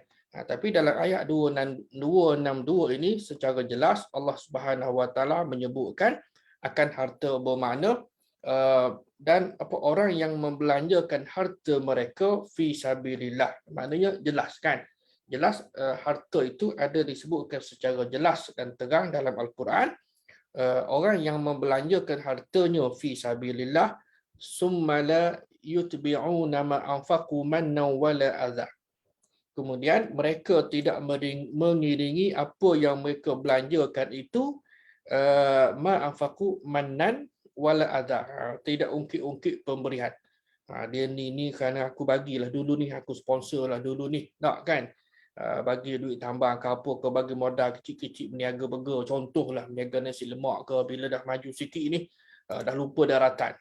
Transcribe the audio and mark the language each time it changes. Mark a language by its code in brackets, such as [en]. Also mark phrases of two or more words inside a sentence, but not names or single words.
[ms] Tapi dalam ayat 262 ini secara jelas Allah [ar] سبحانه وتعالى [ms] menyebutkan akan harta bermakna dan apa orang yang membelanjakan harta mereka [ar] في سبيل الله. [ms] Maknanya jelas, kan? Jelas harta itu ada disebutkan secara jelas dan terang dalam Al-Quran. Orang yang membelanjakan hartanya [ar] في سبيل الله ثم لا يتبعون ما أنفقوا منا ولا أذى. [ms] Kemudian mereka tidak mengiringi apa yang mereka belanjakan itu [ar] ما أنفقوا منا ولا أذى. [ms] Tidak ungkit-ungkit pemberian. Dia ni kerana aku bagilah dulu ni, aku sponsor lah dulu ni. Tak, kan? Bagi duit tambah ke apa ke, bagi modal kecil-kecil berniaga burger, contohlah berniaga nasi lemak ke, bila dah maju sikit ni dah lupa daratan.